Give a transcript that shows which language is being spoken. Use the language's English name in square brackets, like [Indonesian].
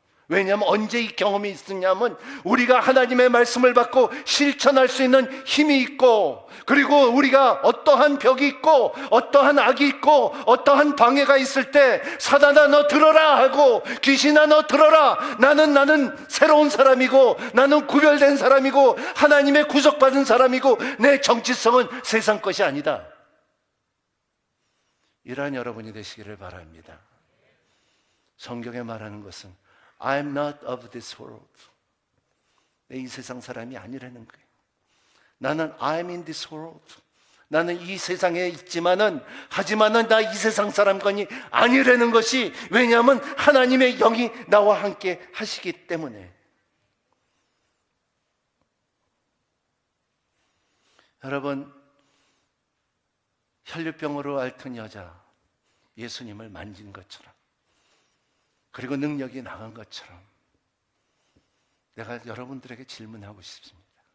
[Korean] 왜냐하면 언제 이 경험이 있었냐면 우리가 하나님의 말씀을 받고 실천할 수 있는 힘이 있고, 그리고 우리가 어떠한 벽이 있고 어떠한 악이 있고 어떠한 방해가 있을 때 사단아 너 들어라 하고, 귀신아 너 들어라, 나는 새로운 사람이고 나는 구별된 사람이고 하나님의 구속받은 사람이고 내 정체성은 세상 것이 아니다, 이러한 여러분이 되시기를 바랍니다. 성경에 말하는 것은 [English] I'm not of this world. [Korean] 내 이 세상 사람이 아니라는 거예요. 나는 [English] I'm in this world. [Korean] 나는 이 세상에 있지만은, 하지만은 나 이 세상 사람건이 아니라는 것이, 왜냐하면 하나님의 영이 나와 함께 하시기 때문에. 여러분, 혈류병으로 앓던 여자 예수님을 만진 것처럼, 그리고 능력이 나간 것처럼 내가 여러분들에게 질문하고 싶습니다.